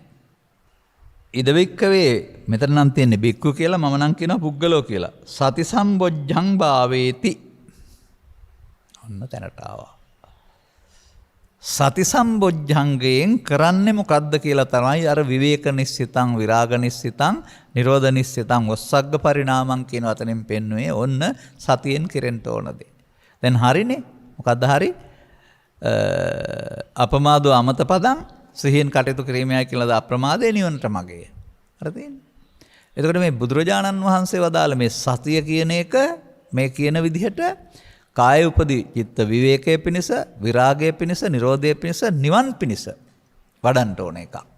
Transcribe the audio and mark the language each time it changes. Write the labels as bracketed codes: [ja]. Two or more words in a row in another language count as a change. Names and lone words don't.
[si] ඉදවික්කවේ මෙතන නම් තියෙන්නේ බික්කු කියලා, මම නම් කියනවා පුද්ගලෝ කියලා. [pi] සති සම්බොජ්ජං භාවේති. [si] ඔන්න තැනට ආවා. සති සම්බොජ්ජංගයෙන් කරන්නේ මොකද්ද කියලා තමයි අර [pi] විවේක නිස්සිතං, විරාග නිස්සිතං, නිරෝධ නිස්සිතං, වොස්සග්ග පරිණාමං [si] කියන වචනෙන් පෙන්වුවේ ඔන්න සතියෙන් කෙරෙන්න ඕන දේ. දැන් හරිනේ. මොකද්ද හරි? [pi] අපමාදෝ අමත පදං, [si] සිහියෙන් කටයුතු කිරීමයි කියලාද අප්‍රමාදේ නිවනට මගේ. හරි තියෙන්නේ. එතකොට මේ බුදුරජාණන් වහන්සේ වදාළ මේ සතිය කියන එක මේ කියන විදිහට කාය උපදී චිත්ත විවේකයේ පිණිස, විරාගයේ පිණිස, නිරෝධයේ පිණිස, නිවන් පිණිස වඩන්න ඕන එකක්.